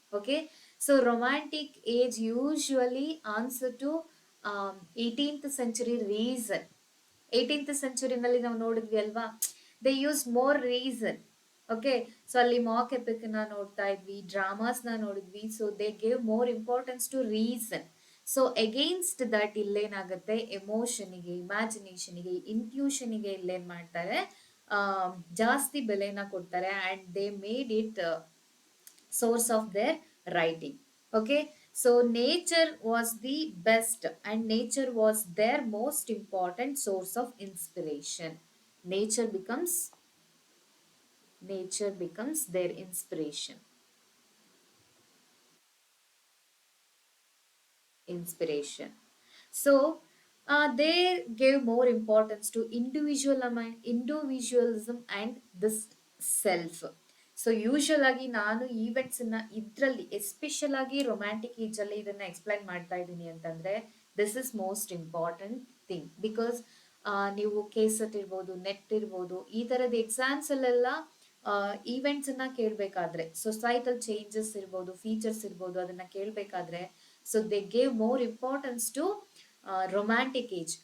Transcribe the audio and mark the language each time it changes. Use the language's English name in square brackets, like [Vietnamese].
[English] Okay, so romantic age usually answer to 18th century reason. [Kannada] 18th century ನಲ್ಲಿ ನಾವು ನೋಡಿದ್ವಿ ಅಲ್ವಾ, [English] They use more reason. [Kannada] Okay, so ಅಲ್ಲಿ Mach EPIC ನ ನೋಡ್ತಾ ಇದ್ವಿ, ಡ್ರಾಮಾಸ್ ನ ನೋಡಿದ್ವಿ. [English] So they gave more importance to reason. So against that [Kannada] ಇಲ್ಲೇನಾಗುತ್ತೆ, ಎಮೋಷನ್ಗೆ, ಇಮ್ಯಾಜಿನೇಷನ್ಗೆ, ಇಂಟ್ಯೂಷನ್ಗೆ ಇಲ್ಲೇನ್ ಮಾಡ್ತಾರೆ, ಜಾಸ್ತಿ ಬೆಲೆನ ಕೊಡ್ತಾರೆ. [English] And they made it source of their writing. Okay, so nature was the best and nature was their most important source of inspiration. nature becomes Nature becomes their inspiration. Inspiration. So they gave more importance to individualism and this self. [Kannada] So usual ಆಗಿ ನಾನು events ಅನ್ನ ಇದ್ರಲ್ಲಿ special ಆಗಿ romantic age ಅಲ್ಲಿ ಇದನ್ನ explain ಮಾಡ್ತಾ ಇದ್ದೀನಿ ಅಂತಂದ್ರೆ, [English] This is most important thing. [Kannada] Because ನೀವು ಕೆಸೆಟ್ ಇರ್ಬೋದು, ನೆಟ್ ಇರ್ಬೋದು, ಈ ತರದ ಎಕ್ಸಾಮ್ಸ್ ಅಲ್ಲೆಲ್ಲ ಈವೆಂಟ್ಸ್ ಅನ್ನ ಕೇಳ್ಬೇಕಾದ್ರೆ, ಸೊಸೈಟಲ್ ಚೇಂಜಸ್ ಇರ್ಬೋದು, ಫೀಚರ್ಸ್ ಇರ್ಬೋದು, ಅದನ್ನ ಕೇಳ್ಬೇಕಾದ್ರೆ, [English] So they gave more importance to romantic age.